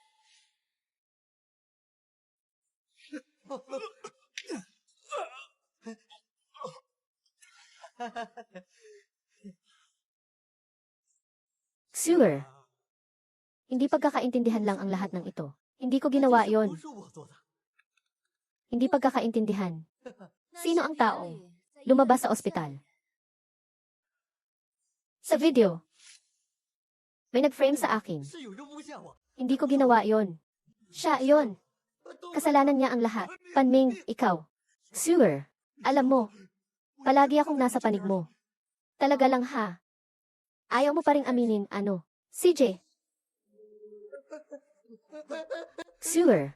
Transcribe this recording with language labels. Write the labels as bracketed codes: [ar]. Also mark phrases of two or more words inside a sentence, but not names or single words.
[tl] Sewer. Hindi pagkakaintindihan lang ang lahat ng ito. Hindi ko ginawa yon. [zh] 不是我做的。 [tl] Hindi pagkakaintindihan. [zh] 那 [tl] Sino [zh] 是 [tl] ang [zh] 别 [tl] taong [zh] 人在医院 [tl] lumabas sa [zh] 发现 [tl] ospital? Sa video, may nag-frame sa akin. [zh] 是有人诬陷我。 [tl] Hindi ko ginawa yon. Siya yon. Kasalanan niya ang lahat. Panming, ikaw. Sewer. Alam mo, palagi akong nasa panig mo. Talaga lang ha. Ayaw mo pa ring aminin, ano? CJ. Sewer.